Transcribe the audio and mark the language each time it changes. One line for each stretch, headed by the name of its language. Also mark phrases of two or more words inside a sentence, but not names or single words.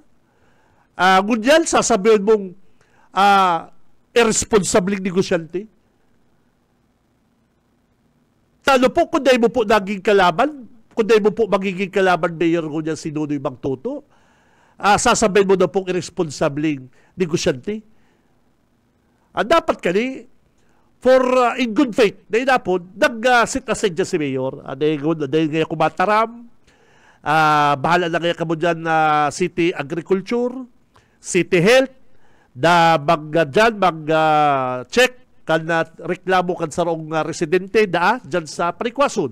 Bikol: Ngunyan, sasabihin mong irresponsibleng negosyante. Talo po, kung dahil mo po naging kalaban, kung dahil mo po magiging kalaban, Mayor ngunyan si Nonoy Magtuto, sasabihin mo na pong irresponsibleng negosyante. Dapat kani,
English: for in good faith,
Bikol: dahil na po, nag-sit aside dyan si Mayor. Dahil ngayon kumataram, bahala na ngayon kamo dyan City Agriculture, City Health, na mag-check kan na reklamo kan sarong residente dyan sa Panikwason.